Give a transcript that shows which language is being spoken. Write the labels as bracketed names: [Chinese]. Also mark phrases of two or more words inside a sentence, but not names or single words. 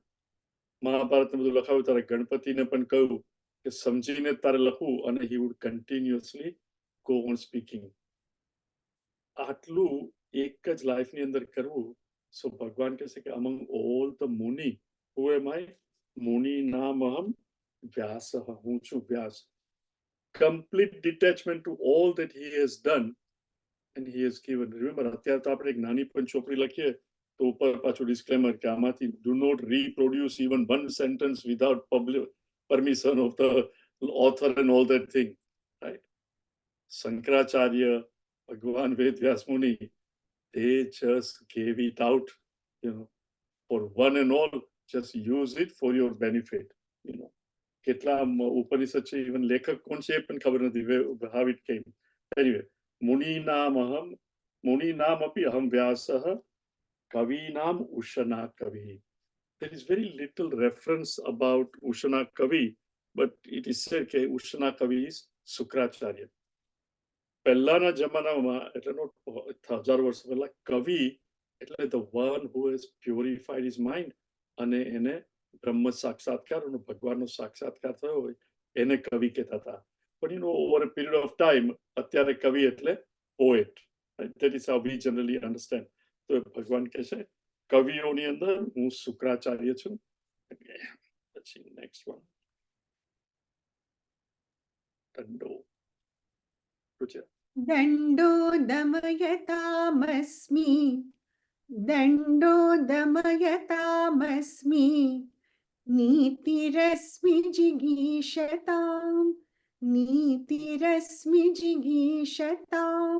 [Gujarati] મહાભારતને બધું લખાવ્યું ત્યારે ગણપતિને પણ કહ્યું કે સમજીને તારે લખવું, અને [English] he would continuously go on speaking. [Gujarati] આટલું એક જ લાઈફની અંદર કરવું. સો ભગવાન કહે છે કે [English] among all the muni, who am I? [Sanskrit] મુનિ નામહમ વ્યાસઃ, [Gujarati] હું છું વ્યાસ. [English] Complete detachment to all that he has done and he has given. Remember, [Gujarati] અત્યારે તો આપણે એક નાની પણ ચોપડી લખીએ તો ઉપર પાછું ડિસ્ક્લેમર કે આમાંથી [English] do not reproduce even one sentence without permission of the author and all that thing, right? Shankaracharya, Bhagwan Ved Vyas Muni, they just gave it out, for one and all. Just use it for your benefit. [Gujarati] કેટલા ઉપનિષદ છે, ઇવન લેખક કોણ છે એ પણ ખબર નથી, [English] how it came. Anyway, [Sanskrit] મુનિ નામ અપી અહમ વ્યાસઃ કવીનામ ઉશના કવિ. [English] There is very little reference about Ushana Kavi, but it is said that Ushana Kavi is Sukracharya. [Gujarati] પહેલાના જમાનામાં એટલે not 1000 વર્ષ પહેલા, કવિ એટલે [English] the one who has purified his mind [Gujarati] અને એને બ્રહ્મ સાક્ષાત્કાર અને ભગવાનનો સાક્ષાત્કાર થયો હોય એને કવિ કહેતા હતા. [English] પણ over a period of time [Gujarati] અત્યારે કવિ એટલે [English] poet, That is how we generally understand. [Gujarati] તો ભગવાન કહે છે કવિઓની અંદર હું શુક્રાચાર્ય છું. પછી [English] next one [Gujarati] દંડો. [Sanskrit] दण्डो दमयतामस्मि दण्डो दमयतामस्मि नीतिरस्मि जिगीषतां